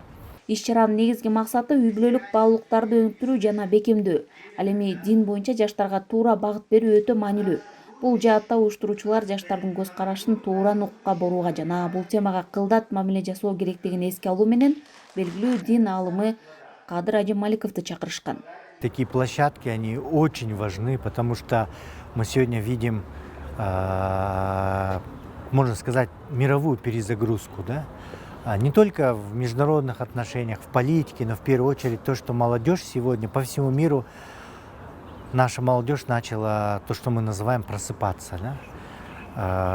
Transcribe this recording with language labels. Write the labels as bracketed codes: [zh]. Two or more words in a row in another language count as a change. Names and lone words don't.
[ky] Иш-чаранын негизги максаты үй бүлөлүк баалуулуктарды өнүктүрүү жана бекемдөө. Ал эми дин боюнча жаштарга туура багыт берүү өтө маанилүү. Бул жаатта уюштуруучулар жаштардын көз карашын туура нукка бурууга жана бул темага кылдат мамиле жасоо керектигин эске алуу менен белгилүү дин аалымы Кадыр Ажималиковду чакырышкан. [ru] Такие площадки, они очень важны, потому что мы сегодня видим, можно сказать, мировую перезагрузку, да? Не только в международных отношениях, в политике, но в первую очередь то, что молодежь сегодня по всему миру, наша молодежь начала то, что мы называем просыпаться, да?